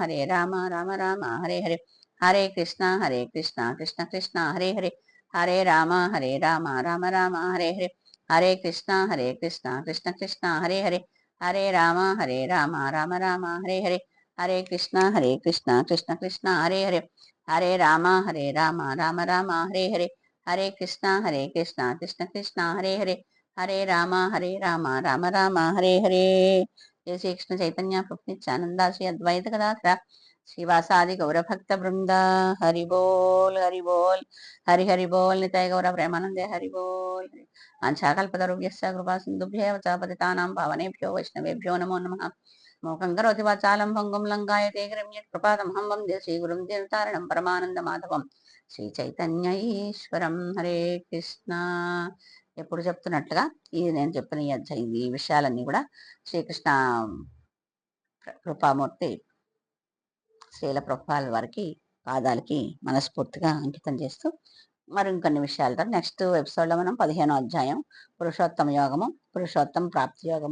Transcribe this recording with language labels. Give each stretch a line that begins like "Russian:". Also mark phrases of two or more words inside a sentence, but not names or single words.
Sanskrit: రామ రామ హరే హరే, హరే కృష్ణ కృష్ణ కృష్ణ హరే హరే, హరే రామ రామ రామ హరే హరే, హరే కృష్ణ కృష్ణ కృష్ణ హరే హరే, హరే రామ రామ రామ హరే హరే, హరే కృష్ణ కృష్ణ కృష్ణ హరే హరే, హరే రామ రామ రామ హరే హరే, హరే కృష్ణ కృష్ణ కృష్ణ హరే హరే, హరే రామ రామ రామ హరే హరే. జయ శ్రీకృష్ణ చైతన్య ప్రభు నిత్యానంద శ్రీ అద్వైత గదాధర శ్రీవాసాది గౌరభక్త బృంద.
Bangla: హరి బోల్ హరి బోల్, హరి హరి బోల్. నితాయ గౌర ప్రేమానందే హరి బోల్.
Sanskrit: వాంఛాకల్పతరుభ్యశ్చ కృపా సింధుభ్యేవ చ పతితానాం పావనేభ్యో వైష్ణవేభ్యో నమో నమః. మూకం కరోతి వాచాలం భంగం లంఘాయతే గిరిం యత్కృపాతమహం వందే శ్రీగురుం దీనతారిణం పరమానందమాధవం శ్రీ చైతన్య ఈశ్వరం. హరే కృష్ణ.
Telugu: ఎప్పుడు చెప్తున్నట్లుగా ఇది నేను చెప్పిన ఈ విషయాలన్నీ కూడా శ్రీకృష్ణ కృపామూర్తి శ్రీల ప్రభుపాల వారికి పాదాలకి మనస్ఫూర్తిగా అంకితం చేస్తూ మరి ఇంకొన్ని విషయాలతో
English: next episodeలో
Telugu: మనం 15వ అధ్యాయం పురుషోత్తమ యోగము, పురుషోత్తమ ప్రాప్తి యోగము.